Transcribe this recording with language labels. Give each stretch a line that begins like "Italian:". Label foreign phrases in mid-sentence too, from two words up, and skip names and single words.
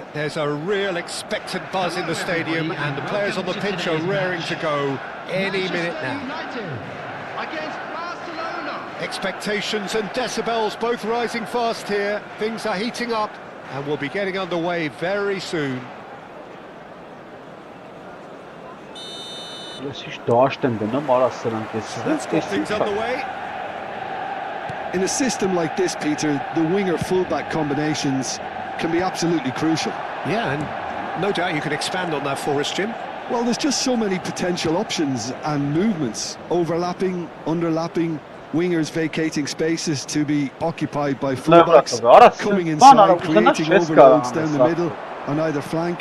English: There's a real expectant buzz in the stadium, and the players on the pitch are raring to go any minute now. Against Barcelona. Expectations and decibels both rising fast here. Things are heating up, and we'll be getting underway very soon.
Armenian: Ես ինչ դաշտ եմ գնում, արա սրանք էս։
English: Let's get things underway. In a system like this, Peter, the winger-fullback combinations can be absolutely crucial. Yeah, and no doubt you can expand on that for us, Jim. Well, there's just so many potential options and movements, overlapping, underlapping, wingers vacating spaces to be occupied by fullbacks, coming inside, creating overloads down the middle on either flank.